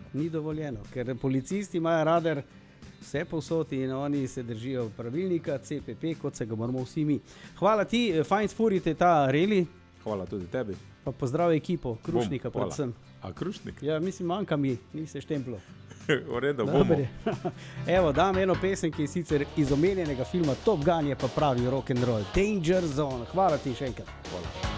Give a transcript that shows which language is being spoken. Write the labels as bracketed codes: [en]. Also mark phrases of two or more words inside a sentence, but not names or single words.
[sl] Ni dovoljeno, ker policisti imajo radar vse povsod in oni se držijo pravilnika CPP, kot se ga moramo vsi mi. Hvala ti, fajn sfurite ta reli. Hvala tudi tebi. Pa pozdrav ekipo, Krušnika predvsem. A Krušnik? Ja, mislim, manjka mi, nisi štemplo. V redu, bomo. Evo, dam eno pesem, ki je sicer iz omenjenega filma Top Gun, je pa pravi [en] rock and roll. [sl] Danger Zone. Hvala ti še enkrat. Hvala.